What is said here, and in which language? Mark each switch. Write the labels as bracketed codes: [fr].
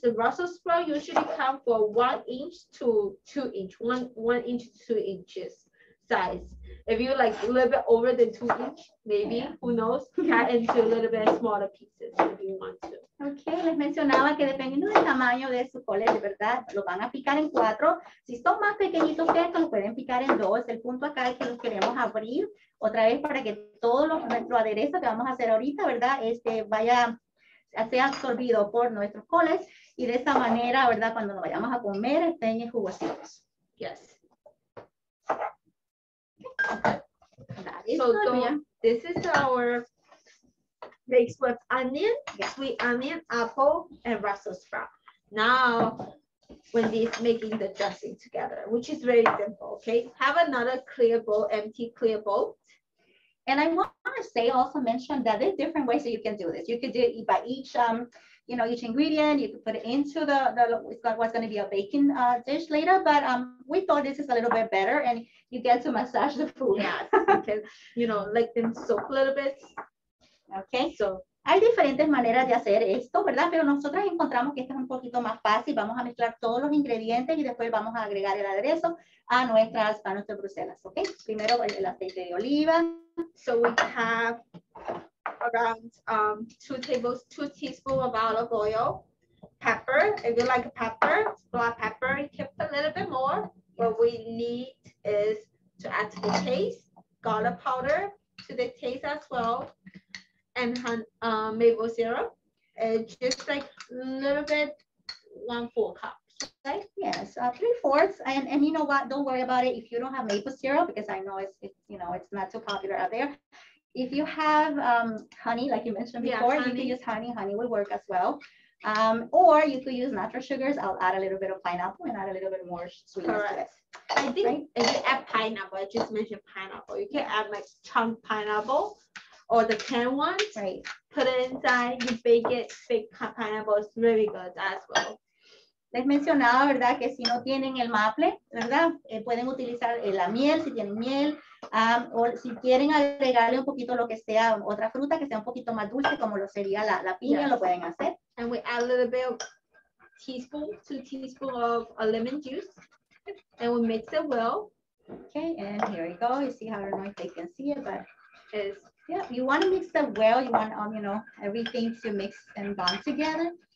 [en] The Brussels sprout usually come for 1 inch to 2 inch, 1 inch to 2 inches size. If you like a little bit over than 2 inch, maybe, yeah. Who knows, cut into a little bit smaller pieces if you want to. [es] Okay, les mencionaba que dependiendo del tamaño de su cole, de verdad, lo van a picar en 4. Si son más pequeñitos que estos, lo pueden picar en 2. El punto acá es que los queremos abrir otra vez para que todo nuestro aderezo que vamos a hacer ahorita, ¿verdad? Sea absorbido por nuestros coles y de esa manera, ¿verdad? Cuando nos vayamos a comer, estén jugositos. [en] Yes. So this is our baked with onion, sweet onion, apple, and Brussels sprout. Now, when this making the dressing together, which is very simple, okay? Have another clear bowl, empty clear bowl. And I want to say, also mention that there's different ways that you can do this. You could do it by each, you know, each ingredient. You could put it into what's going to be a baking dish later. But we thought this is a little bit better, and you get to massage the food. Yes, because, you know, let them soak a little bit. [es] Okay, so hay diferentes maneras de hacer esto, ¿verdad? Pero nosotros encontramos que esto es un poquito más fácil. Vamos a mezclar todos los ingredientes y después vamos a agregar el aderezo a nuestras Bruselas, ¿ok? Primero el aceite de oliva. [en] So we have around 2 teaspoons of olive oil, pepper. If you like pepper, black pepper, you can put a little bit more. What we need is to add to the taste, garlic powder to the taste as well, and maple syrup. Just like a little bit, 1/4 cup. Right? Yes, 3/4, and you know what? Don't worry about it if you don't have maple syrup, because I know it's you know, it's not too popular out there. If you have honey, like you mentioned before, you can use honey. Honey will work as well. Or you could use natural sugars. I'll add a little bit of pineapple and add a little bit more sweetness to it. I think if you add pineapple, I just mentioned pineapple. You can add like chunk pineapple or the canned ones. Right. Put it inside, you bake it. Bake pineapple is really good as well. [es] Les mencionaba, ¿verdad? Que si no tienen el maple, ¿verdad? Pueden utilizar la miel, si tienen miel, o si quieren agregarle un poquito lo que sea, otra fruta que sea un poquito más dulce, como lo sería la piña, lo pueden hacer. [en] And we add a little bit of 2 teaspoons of lemon juice, and we mix it well. Okay, and here we go. You see how, I don't know if they can see it, but yeah, you want to mix it well. You want, you know, everything to mix and bond together.